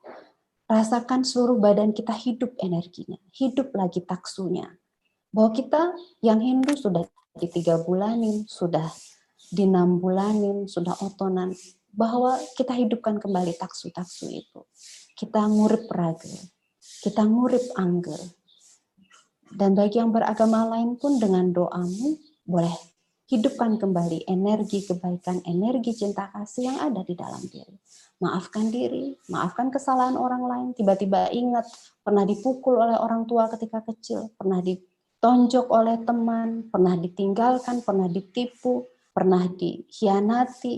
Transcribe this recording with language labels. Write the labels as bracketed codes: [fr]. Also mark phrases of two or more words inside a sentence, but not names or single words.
[id] Rasakan seluruh badan kita hidup energinya, hidup lagi taksunya. Bahwa kita yang Hindu sudah di 3 bulanin, sudah di 6 bulanin, sudah otonan, bahwa kita hidupkan kembali taksu-taksu itu. [ban] Kita ngurip raga, kita ngurip angger. [id] Dan bagi yang beragama lain pun dengan doamu, boleh hidupkan kembali energi kebaikan, energi cinta kasih yang ada di dalam diri. Maafkan diri, maafkan kesalahan orang lain, tiba-tiba ingat pernah dipukul oleh orang tua ketika kecil, pernah ditonjok oleh teman, pernah ditinggalkan, pernah ditipu, pernah dikhianati.